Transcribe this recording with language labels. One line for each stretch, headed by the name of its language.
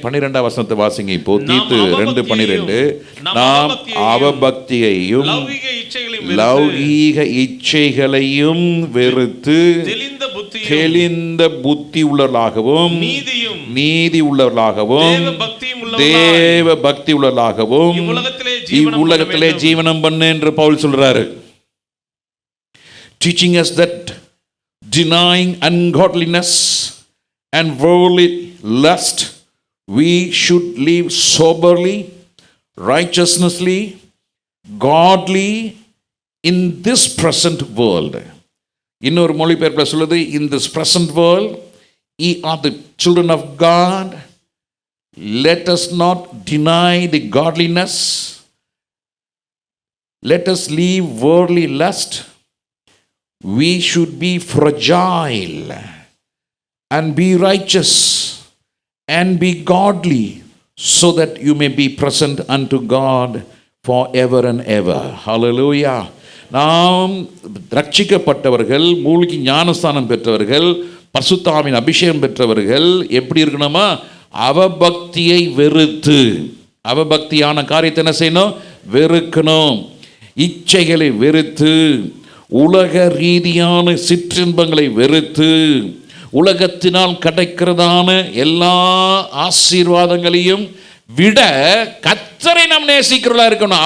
Tamil: 12ஆம் வசனத்தை வாசிங்க. இப்போ தீத்து 2:12, நாம் அவபக்தியையும் லௌகீக இச்சைகளையும் வெறுத்து தெளிந்த புத்தி உள்ளவர்களாகவும் நீதி உள்ளவர்களாகவும் தேவ பக்தி உள்ளவர்களாகவும் இவ்வுலகத்திலே ஜீவனம் பண்ணு என்று பவுல் சொல்றாரு.
English: Teaching us that denying ungodliness and worldly lust, we should live soberly, righteously, godly in this present world.
Tamil: இன்னொரு மொழிபெயர்ப்பில் சொல்லுது,
English: in this present world ye are the children of God. Let us not deny the godliness. Let us leave worldly lust. We should be fragile and be righteous and be godly, so that you may be present unto God forever and ever. Hallelujah.
Tamil: நாம் ரட்சிக்கப்பட்டவர்கள், மூழ்கி ஞானஸ்தானம் பெற்றவர்கள், பரிசுத்தாவின் அபிஷேகம் பெற்றவர்கள் எப்படி இருக்கணுமா? அவபக்தியை வெறுத்து, அவபக்தியான காரியத்தை என்ன செய்யணும்? வெறுக்கணும். இச்சைகளை வெறுத்து, உலக ரீதியான சிற்றின்பங்களை வெறுத்து, உலகத்தினால் கிடைக்கிறதான எல்லா ஆசீர்வாதங்களையும் விட கர்த்தரை நாம் நேசிக்கிறவளா இருக்கணும்.